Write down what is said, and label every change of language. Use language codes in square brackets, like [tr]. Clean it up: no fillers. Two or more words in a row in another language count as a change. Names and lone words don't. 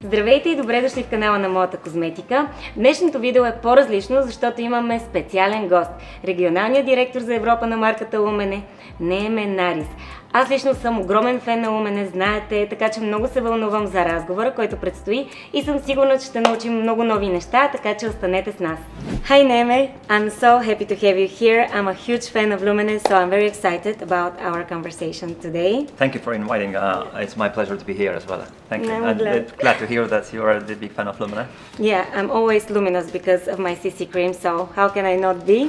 [bg] Здравейте и добре дошли в канала на моята козметика. Днешното видео е по-различно, защото имаме специален гост. Регионалният директор за Европа на марката LUMENE, Нееме Наарис. Аз лично съм огромен фен на LUMENE, знаете, така че много се вълнувам за разговора, който предстои и съм сигурна, че ще научим много нови неща, така че останете с нас. [en] Hi Neeme, I'm so happy to have you here. I'm a huge fan of LUMENE, so I'm very excited about our conversation today. Thank you for inviting. It's my pleasure to be here as well. Thank you. I'm glad to hear that you are a big fan of LUMENE. Yeah, I'm always luminous because of my CC cream, so how can I not be?